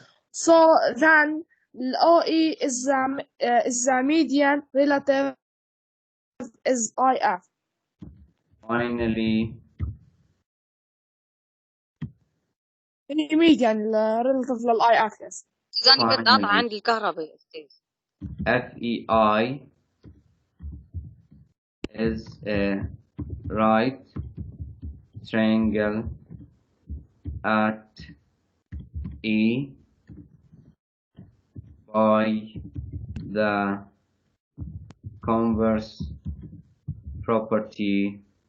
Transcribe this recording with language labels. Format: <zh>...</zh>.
<en>So then the OE is the median relative is IF. finally median relative لل IF. Yes.</en> <ar>أنا بتقطع عندي الكهرباء يا أستاذ.</ar> <en>FEI is a right triangle at E by the converse property</en>